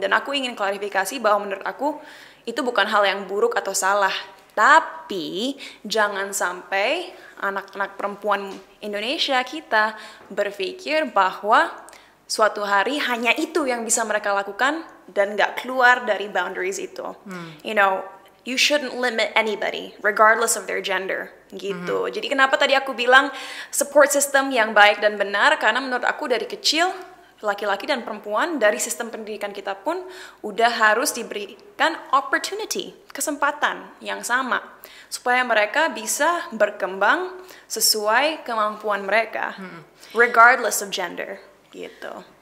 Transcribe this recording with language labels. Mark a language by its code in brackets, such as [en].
[id] Dan aku ingin klarifikasi bahwa menurut aku itu bukan hal yang buruk atau salah, tapi jangan sampai anak-anak perempuan Indonesia kita berpikir bahwa suatu hari hanya itu yang bisa mereka lakukan dan nggak keluar dari boundaries itu. [en] You know, you shouldn't limit anybody regardless of their gender gitu. [id] Jadi kenapa tadi aku bilang support system yang baik dan benar, karena menurut aku dari kecil laki-laki dan perempuan dari sistem pendidikan kita pun udah harus diberikan opportunity, kesempatan yang sama supaya mereka bisa berkembang sesuai kemampuan mereka regardless of gender gitu.